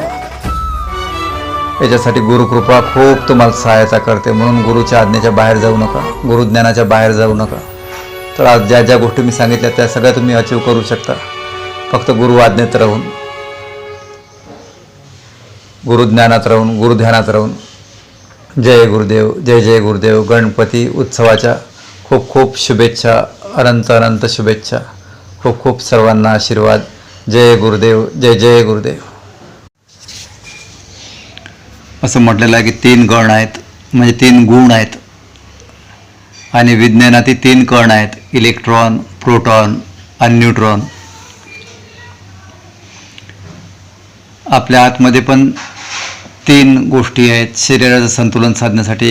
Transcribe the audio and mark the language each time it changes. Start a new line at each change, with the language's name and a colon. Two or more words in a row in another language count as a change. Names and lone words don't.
Marathi: याच्यासाठी गुरुकृपा खूप तुम्हाला सहायता करते. म्हणून गुरुच्या आज्ञेच्या बाहेर जाऊ नका, गुरुज्ञानाच्या बाहेर जाऊ नका. तर आज ज्या ज्या गोष्टी मी सांगितल्या त्या सगळ्या तुम्ही अचीव करू शकता, फक्त गुरु आज्ञेत राहून, गुरुज्ञानात राहून, गुरुध्यानात राहून. जय गुरुदेव, जय जय गुरुदेव. गणपती उत्सवाच्या खूप खूप शुभेच्छा, अनंत अनंत शुभेच्छा. खूप खूप सर्वांना आशीर्वाद. जय गुरुदेव, जय जय गुरुदेव. असं म्हटलेलं आहे की 3 गण आहेत, म्हणजे 3 गुण आहेत. आणि विज्ञानातील 3 कण आहेत, इलेक्ट्रॉन, प्रोटॉन आणि न्यूट्रॉन. आपल्या आतमध्ये पण 3 गोष्टी आहेत शरीराचं संतुलन साधण्यासाठी.